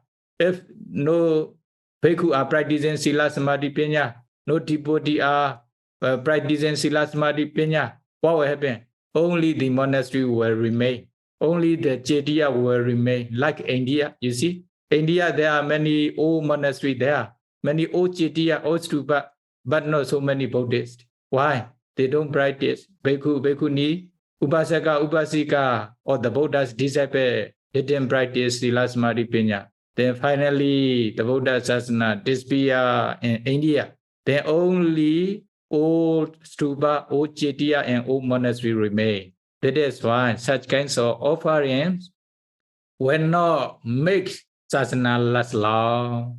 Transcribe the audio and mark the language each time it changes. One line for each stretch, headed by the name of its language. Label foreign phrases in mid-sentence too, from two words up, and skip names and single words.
English: If no bhikkhu are practicing
Pali: Sila Samadhi Panya,
English: no devotee are practicing
Pali: Sila Samadhi Panya,
English: what will happen? Only the monastery will remain. Only the Chetiya will remain. Like India, you see? India, there are many old monasteries there, many old Chetiya, old stupa, but not so many Buddhists. Why? They don't practice.
Pali: Bhikkhu, bhikkhuni, upasaka, upasika,
English: or the Buddha's disciple, they didn't practice
Pali: Sila Samadhi Panya.
English: Then finally, the Buddha Sasana disappeared in India. Then only old stupa, old Chetiya, and old monastery remain. That is why such kinds of offerings will not make Sasana last long.